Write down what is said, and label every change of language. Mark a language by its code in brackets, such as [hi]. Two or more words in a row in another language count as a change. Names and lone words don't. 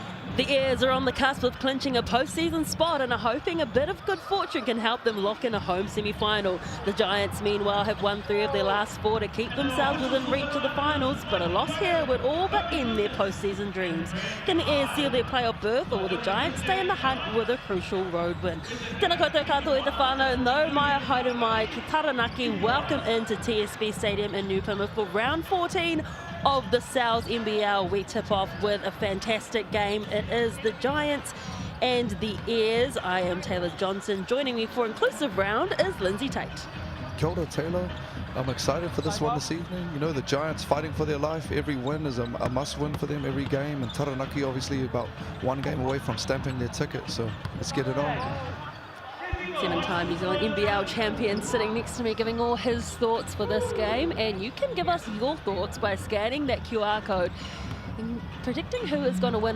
[en] The Airs are on the cusp of clinching a postseason spot and are hoping a bit of good fortune can help them lock in a home semi-final. The Giants, meanwhile, have won 3 of their last 4 to keep themselves within reach of the finals, but a loss here would all but end their postseason dreams. Can the Airs seal their playoff berth, or will the Giants stay in the hunt with a crucial road win? [mi] Tēnā koutou katoa i te whānau, no mai haere mai ki Taranaki. [en] Welcome into TSB Stadium in New Plymouth for round 14 of the NZNBL. We tip off with a fantastic game. It is the Giants and the Airs. I am Taylor Johnson. Joining me for inclusive round is Lindsay Tate. [mi] Kia ora, Taylor. [en] I'm excited for this one this evening. You know, the Giants fighting for their life. Every win is a must-win for them, every game. And Taranaki obviously about 1 game away from stamping their ticket. So let's get it on. 7-time New Zealand NBL champion sitting next to me giving all his thoughts for this game, and you can give us your thoughts by scanning that QR code and predicting who is going to win.